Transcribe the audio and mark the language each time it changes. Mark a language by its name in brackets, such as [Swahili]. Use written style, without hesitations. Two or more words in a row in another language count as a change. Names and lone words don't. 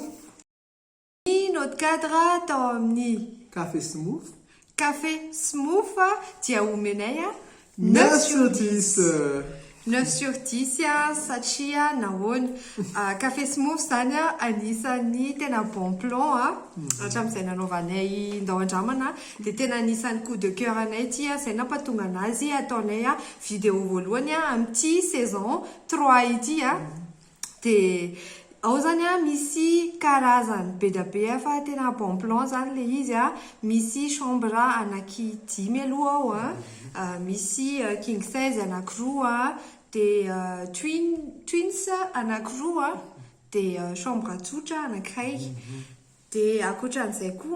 [French] notre cadre [Malagasy] atao amin'ny café smooth dia omenay [French] 9 sur 10 9 sur 10 [Malagasy] satria nahoana café smooth zany anisan'ny tena [French] bon plan [Malagasy] hatramin'izay nanaovanay ndao andramana dia tena anisan'ny [French] coup de cœur [Malagasy] anay ty izay nampatonga anazy ataonay vidéo voalohany amin'ity saison 3 ity dia ao zany misy karazany be da be fa tena [French] bon plan [Malagasy] zany le izy misy chambre anaky 10 aloha ao misy [English] king size [Malagasy] anakiroa dia twins anakiroa dia chambre tsotra anakiray dia akoatran'izay koa